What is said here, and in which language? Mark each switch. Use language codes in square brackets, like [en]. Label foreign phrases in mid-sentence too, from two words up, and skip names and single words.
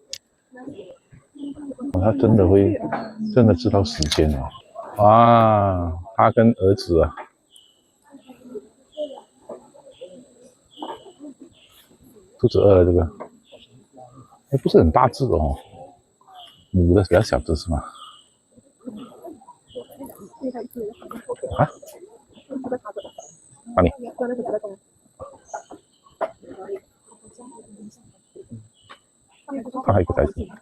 [zh] 他真的知道時間哦。哇，他跟兒子啊，肚子餓了這個，不是很大隻哦，母的比較小隻是嗎？啊？哪裡？他還有一個袋子。